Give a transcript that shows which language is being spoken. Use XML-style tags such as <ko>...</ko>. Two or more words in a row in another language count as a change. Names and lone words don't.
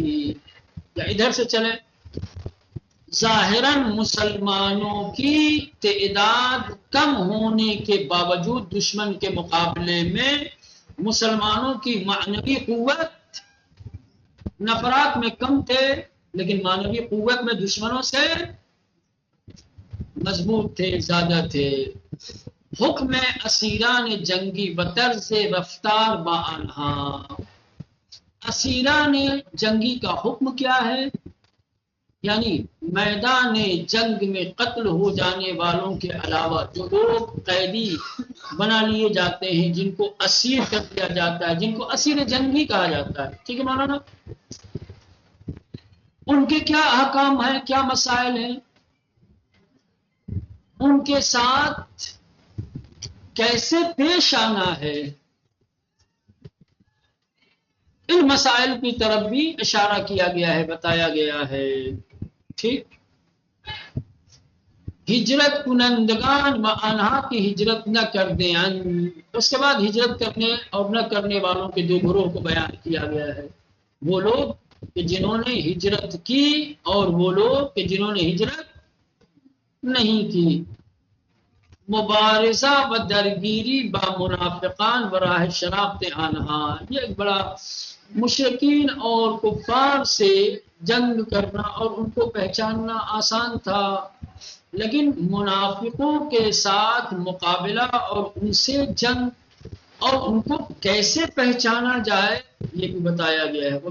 <ur>یا ادھر سے چلیں، ظاہراً مسلمانوں کی تعداد کم ہونے کے باوجود دشمن کے مقابلے میں مسلمانوں کی معنوی قوت، نفرات میں کم تھے لیکن معنوی قوت میں دشمنوں سے مضبوط تھے، زیادہ تھے۔</ur> <fa>حکم اسیران جنگی بطرز رفتار با آنہا،</fa> <ur>اسیران جنگی کا حکم کیا ہے، یعنی میدان جنگ میں قتل ہو جانے والوں کے علاوہ جو لوگ قیدی بنا لیے جاتے ہیں، جن کو اسیر کر دیا جاتا ہے، جن کو اسیر جنگی کہا جاتا ہے، ٹھیک ہے مولانا، ان کے کیا احکام ہیں، کیا مسائل ہیں، ان کے ساتھ کیسے پیش آنا ہے، ان مسائل کی طرف بھی اشارہ کیا گیا ہے، بتایا گیا ہے، ٹھیک۔</ur> <fa>ہجرت کنندگان و آنہا</fa> <ur>کی ہجرت نہ کر دیں، اس کے بعد ہجرت کرنے اور نہ کرنے والوں کے دو گروہ کو بیان کیا گیا ہے، وہ لوگ کہ جنہوں نے ہجرت کی اور وہ لوگ کہ جنہوں نے ہجرت نہیں کی۔</ur> <fa>مبارزہ و درگیری با منافقان و راہ شناخت آنہا،</fa> <ur>یہ ایک بڑا مشرکین اور کفار سے جنگ کرنا اور ان کو پہچاننا آسان تھا، لیکن منافقوں کے ساتھ مقابلہ اور ان سے جنگ اور ان کو کیسے پہچانا جائے یہ بھی بتایا گیا ہے۔</ur>